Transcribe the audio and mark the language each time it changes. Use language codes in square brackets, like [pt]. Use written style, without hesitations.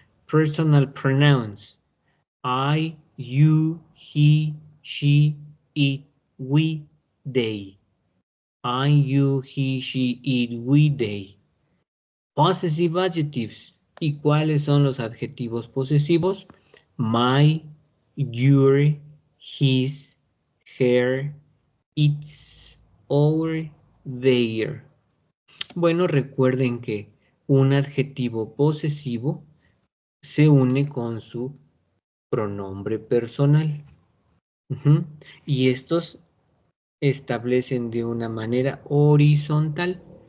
[en] Personal pronouns. I, you, he, she, it, we, they. I, you, he, she, it, we, they. Possessive adjectives. [es] ¿Y cuáles son los adjetivos posesivos? [en] My, your, his, her, its, our, their. [es] Bueno, recuerden que un adjetivo posesivo se une con su pronombre personal. Y estos establecen de una manera horizontal.